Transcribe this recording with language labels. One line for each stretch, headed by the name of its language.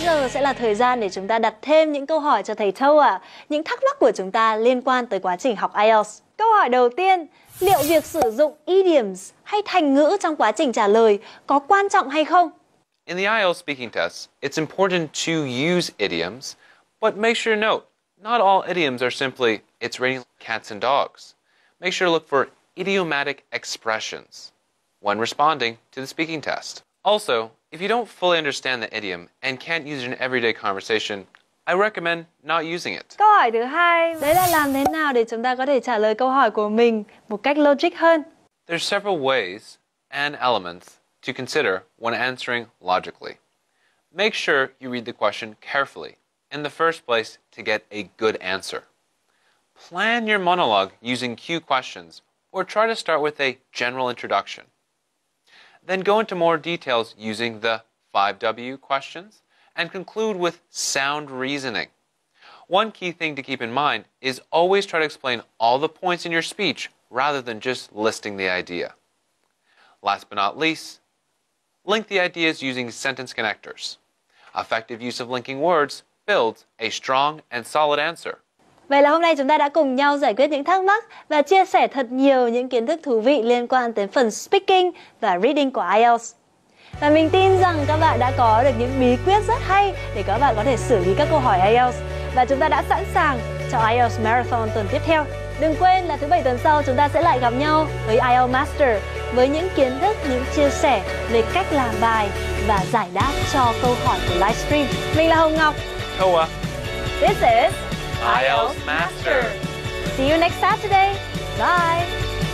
Vietnamese: Sẽ là thời gian để chúng ta đặt thêm những câu hỏi cho thầy Toa, những thắc mắc của chúng ta liên quan tới quá trình học IELTS. Câu hỏi đầu tiên, liệu việc sử dụng idioms hay thành ngữ trong quá trình trả lời có quan trọng hay không?
English: In the IELTS speaking test, it's important to use idioms, but make sure to note, not all idioms are simply, it's raining cats and dogs. Make sure to look for idiomatic expressions when responding to the speaking test. Also, if you don't fully understand the idiom and can't use it in everyday conversation, I recommend not using it.
Vietnamese: Câu hỏi thứ hai, đấy là làm thế nào để chúng ta có thể trả lời câu hỏi của mình một cách logic hơn?
English: There's several ways and elements to consider when answering logically. Make sure you read the question carefully in the first place to get a good answer. Plan your monologue using cue questions or try to start with a general introduction. Then go into more details using the 5W questions and conclude with sound reasoning. One key thing to keep in mind is always try to explain all the points in your speech rather than just listing the idea. Last but not least, link the ideas using sentence connectors. Effective use of linking words builds a strong and solid answer.
Vietnamese: Vậy là hôm nay chúng ta đã cùng nhau giải quyết những thắc mắc và chia sẻ thật nhiều những kiến thức thú vị liên quan đến phần speaking và reading của IELTS. Và mình tin rằng các bạn đã có được những bí quyết rất hay để các bạn có thể xử lý các câu hỏi IELTS. Và chúng ta đã sẵn sàng cho IELTS Marathon tuần tiếp theo. Đừng quên là thứ Bảy tuần sau chúng ta sẽ lại gặp nhau với IELTS Master với những kiến thức, những chia sẻ về cách làm bài và giải đáp cho câu hỏi của livestream. Mình là Hồng Ngọc. Toa.
English: This is IELTS Master. See you next Saturday. Bye.